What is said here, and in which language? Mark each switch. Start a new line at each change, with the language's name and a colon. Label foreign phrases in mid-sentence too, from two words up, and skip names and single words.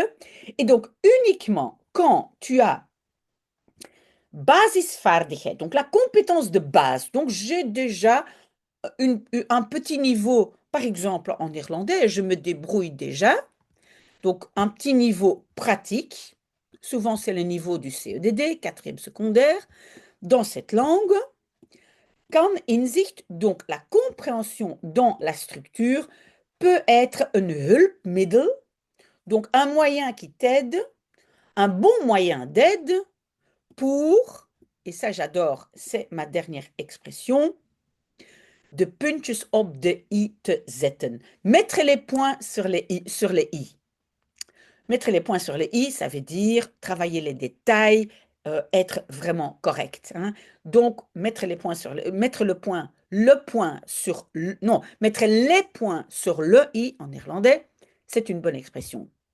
French: Et donc, uniquement quand tu as basisvaardigheid, donc la compétence de base, donc j'ai déjà un petit niveau, par exemple en néerlandais, je me débrouille déjà. Donc un petit niveau pratique, souvent c'est le niveau du CEDD, quatrième secondaire, dans cette langue.
Dutch: Kan inzicht,
French: donc la compréhension dans la structure, peut être un hulpmiddel, donc un moyen qui t'aide, un bon moyen d'aide pour, et ça j'adore, c'est ma dernière expression,
Dutch: de puntjes op de i te zetten.
French: Mettre les points sur les i. Sur les i. Mettre les points sur les i, ça veut dire travailler les détails, être vraiment correct, hein. Donc, mettre le point sur, non, mettre les points sur le i en néerlandais, c'est une bonne expression.